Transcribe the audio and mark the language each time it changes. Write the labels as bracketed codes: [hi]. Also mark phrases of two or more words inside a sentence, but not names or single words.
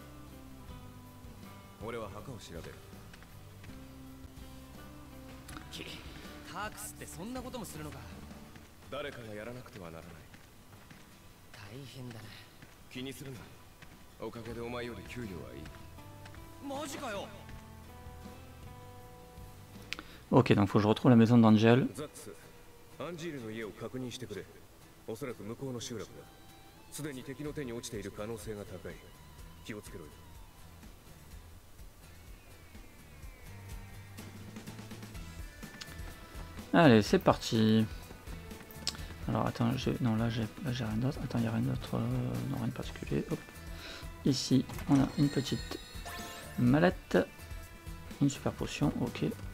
[ja] 俺は墓を調べる。タークスってそんなこともするのか。誰かがやらなくてはならない。大変だね。気にするな。おかげでお前より給料はいい。マジかよ。 [fr] Ok, donc faut que je retrouve la maison d'Angel. [ja] ザックス、アンジールの家を確認してくれ。おそらく向こうの集落だ。すでに敵の手に落ちている可能性が高い。気をつけろよ。 [fr] Allez, c'est parti. Alors attends, non là j'ai rien d'autre. Attends, il n'y a rien d'autre, non rien de particulier. Hop. Ici, on a une petite mallette, une super potion, ok.